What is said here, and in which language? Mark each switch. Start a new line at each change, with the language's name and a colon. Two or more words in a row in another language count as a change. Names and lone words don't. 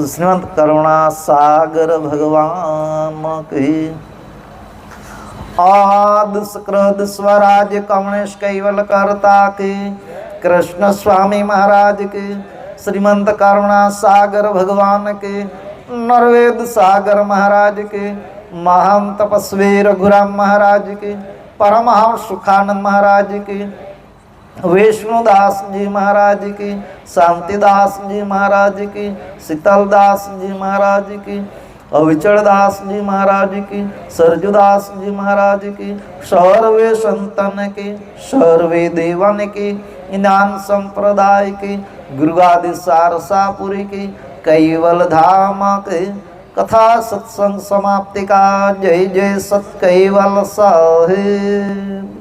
Hindi: श्रीमंत करुणा सागर भगवान की आद सक्रद स्वराज कमणेश कैवल करता की कृष्ण स्वामी महाराज की श्रीमंत करुणा सागर भगवान की नरवेद सागर महाराज की महान तपस्वी रघुराम महाराज की परमहंस सुखानंद महाराज की विष्णुदास जी महाराज की शांतिदास जी महाराज की शीतलदास जी महाराज की अविचलदास जी महाराज की सरजुदास जी महाराज की सर्वे संतन की सर्वे देवन की ज्ञान संप्रदाय की गुरुगादि सारसापुरी की कैवल धाम के कथा सत्संग समाप्ति का जय जय सत कैवल साहिब।